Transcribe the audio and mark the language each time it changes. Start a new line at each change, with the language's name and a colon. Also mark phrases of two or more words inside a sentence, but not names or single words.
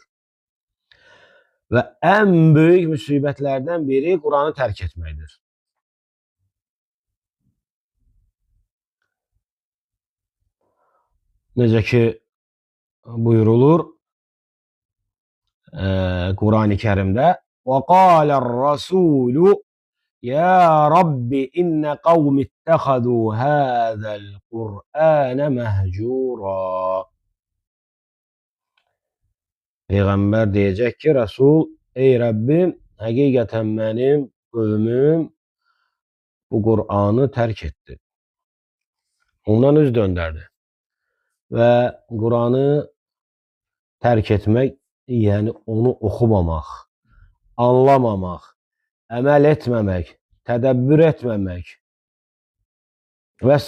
Azerbaijani: Və ən böyük müsibətlərdən biri Quranı tərk etməkdir. Necə ki buyurulur Quran-ı Kərimdə:
Arabic: وَقَالَ الرَّسُولُ يَا رَبِّ إِنَّ قَوْمِ اتَّخَذُوا هَذَا الْقُرْآنَ مَهْجُورًا.
Azerbaijani: Peyğəmbər deyəcək ki, Rəsul, ey Rəbbim, həqiqətən mənim qövmüm bu Qur'anı tərk etdi. Ondan üz döndərdi. Və Qur'anı tərk etmək, yəni onu oxumamaq, anlamamaq, əməl etməmək, tədəbbür etməmək və s.